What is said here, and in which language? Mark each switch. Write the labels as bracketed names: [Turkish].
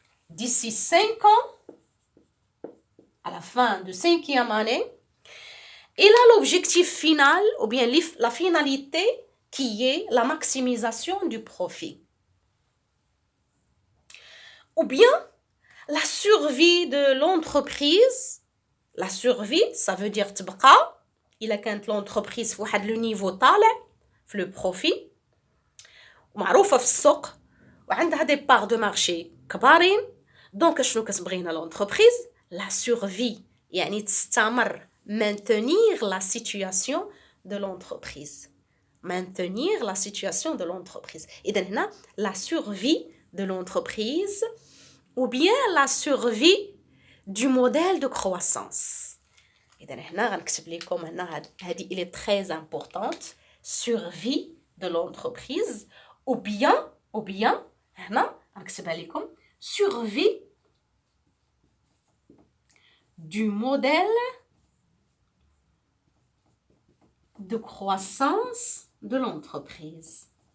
[French] D'ici 5 ans, à la fin de 5e année, il a l'objectif final, ou bien la finalité, qui est la maximisation du profit. Ou bien la survie de l'entreprise. La survie, ça veut dire [Arabic] تبقى إلا كانت l'entreprise في واحد لو نيفو طالع في لو بروفي ومعروفة في السوق وعندها دي بار دو مارشي كبارين. دونك شنو كتبغي هنا [French] l'entreprise؟ la survie، [Arabic] يعني تستمر، [French] maintenir la situation de l'entreprise. Maintenir la situation de l'entreprise. [Arabic] إذن هنا [French] la survie de l'entreprise ou bien la survie du modèle de croissance. [Arabic] إذا هنا غنكتب لكم هنا هذه [French] elle est très importante. Survie de l'entreprise ou bien [Arabic] هنا غنكتبها لكم [French] survie du modèle de croissance de l'entreprise.